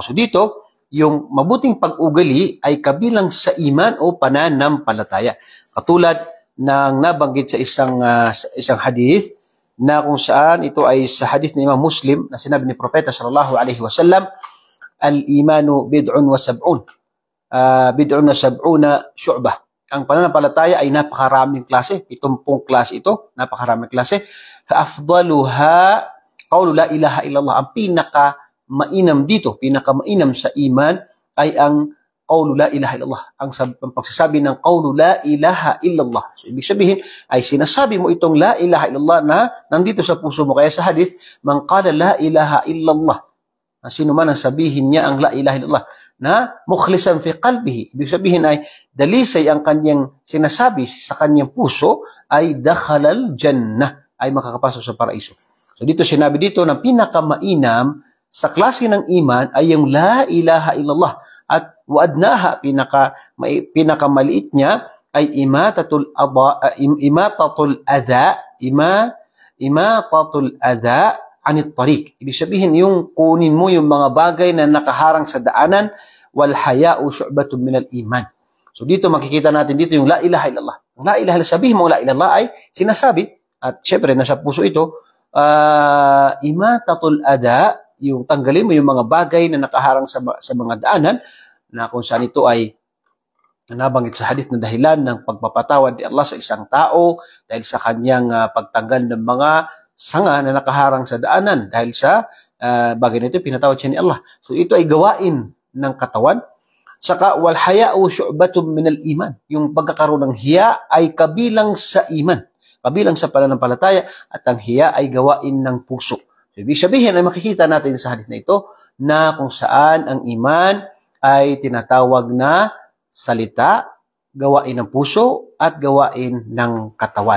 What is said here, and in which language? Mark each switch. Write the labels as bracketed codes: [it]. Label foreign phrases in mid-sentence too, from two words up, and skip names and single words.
[tl] So dito yung mabuting pag-ugali ay kabilang sa iman o pananampalataya. Katulad ng nabanggit sa isang hadith, na kung saan ito ay sa hadith ni Imam Muslim, na sinabi ni Propeta [ar] صلى الله عليه وسلم, الإيمان بضع وسبعون شعبة. [tl] Ang pananampalataya ay napakaraming klase, 70 klase ito, napakaraming klase. [ar] فأفضلها قول لا إله إلا الله. [tl] Ang pinakamainam dito, pinakamainam sa iman ay ang [ar] قول لا إله إلا الله, [tl] ang pagsasabi ng [ar] قول لا إله إلا الله. [tl] So ibig sabihin ay sinasabi mo itong [ar] لا إله إلا الله [tl] na nandito sa puso mo. Kaya sa hadith, [ar] من قال لا إله إلا الله, [tl] sino man ang sabihin niya ang [ar] لا إله إلا الله [tl] na [ar] مخلصا في قلبه, [tl] ibig sabihin ay dalisay ang kanyang sinasabi sa kanyang puso, ay [ar] دخل الجنة, [tl] ay makakapasok sa paraiso. So dito sinabi dito na pinakamainam sa klase ng iman ay yung [ar] لا إله إلا الله, [tl] at waadnaha, pinakamaliit niya ay [ar] إماطة الأذى عن الطريق. [tl] Ibig sabihin yung kunin mo yung mga bagay na nakaharang sa daanan, [ar] والحياء شعبة من الإيمان. [tl] So dito makikita natin dito yung [ar] لا إله إلا الله. [tl] Ang [ar] لا إله إلا الله, [tl] sabihin mo [ar] لا إله إلا الله [tl] ay sinasabi, at syempre nasa puso ito, [ar] إماطة الأذى, [tl] yung tanggalin mo yung mga bagay na nakaharang sa mga daanan, na kung saan ito ay nabanggit sa hadith na dahilan ng pagpapatawad ni Allah sa isang tao dahil sa kanyang pagtanggal ng mga sanga na nakaharang sa daanan dahil sa bagay na ito, pinatawad siya ni Allah. So ito ay gawain ng katawan. [ar] Saka والحياء شعبة من الإيمان. [tl] Yung pagkakaroon ng hiya ay kabilang sa iman, kabilang sa pananampalataya, at ang hiya ay gawain ng puso. So, ibig sabihin ay makikita natin sa hadith na ito na kung saan ang iman ay tinatawag na salita, gawain ng puso, at gawain ng katawan.